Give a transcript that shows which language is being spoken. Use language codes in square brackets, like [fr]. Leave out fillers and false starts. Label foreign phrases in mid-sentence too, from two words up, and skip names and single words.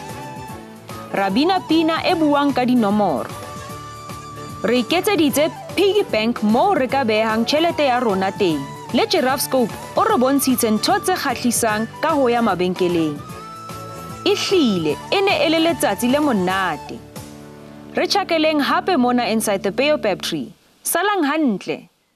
[st] Ra bina pina e buang ka dinomoro. Re iketseditse [en] piggy bank [st] moo re ka behang tjhelete ya rona teng. Le gyroscope o re bontshitse ntho tse kgahlisang ka ho ya mabenkeleng. Ehlile e ne e le letsatsi le monate. Re tjhakeleng hape mona [en] inside the Baobab tree. [st] Salang hantle.